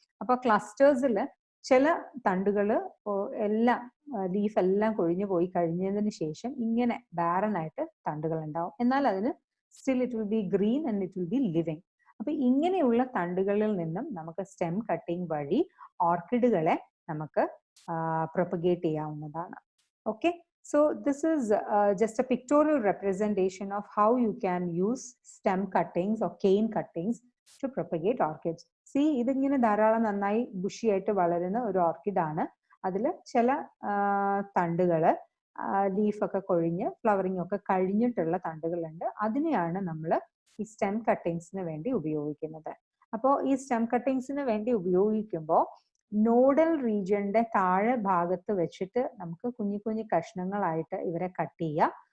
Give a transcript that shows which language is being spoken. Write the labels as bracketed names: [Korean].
[Malayalam] അപ്പൊ ക്ലസ്റ്റേഴ്സിൽ ചില തണ്ടുകൾ എല്ലാം ലീഫ് എല്ലാം കൊഴിഞ്ഞു പോയി കഴിഞ്ഞതിന് ശേഷം ഇങ്ങനെ ബാരൻ ആയിട്ട് തണ്ടുകൾ ഉണ്ടാവും. എന്നാൽ അതിന് [English] Still it will be green and it will be living. [Malayalam] അപ്പൊ ഇങ്ങനെയുള്ള തണ്ടുകളിൽ നിന്നും നമുക്ക് സ്റ്റെം കട്ടിങ് വഴി ഓർക്കിഡുകളെ നമുക്ക് പ്രൊപ്പഗേറ്റ് ചെയ്യാവുന്നതാണ്. [English] Okay, so this is just a pictorial representation of how you can use stem cuttings or cane cuttings to propagate orchids. [Malayalam] See, ഇതിങ്ങനെ ധാരാളം നന്നായി ബുഷി ആയിട്ട് വളരുന്ന ഒരു ഓർക്കിഡ് ആണ്. അതിൽ ചില തണ്ടുകള് ലീഫൊക്കെ കൊഴിഞ്ഞ് ഫ്ലവറിംഗ് ഒക്കെ കഴിഞ്ഞിട്ടുള്ള തണ്ടുകളുണ്ട്. അതിനെയാണ് നമ്മൾ ഈ സ്റ്റെം കട്ടിങ്സിന് വേണ്ടി ഉപയോഗിക്കുന്നത്. അപ്പോൾ ഈ സ്റ്റെം കട്ടിങ്സിന് വേണ്ടി ഉപയോഗിക്കുമ്പോൾ നോഡൽ റീജിയന്റെ താഴെ ഭാഗത്ത് വെച്ചിട്ട് നമുക്ക് കുഞ്ഞു കുഞ്ഞു കഷ്ണങ്ങളായിട്ട് ഇവരെ കട്ട് ചെയ്യുക.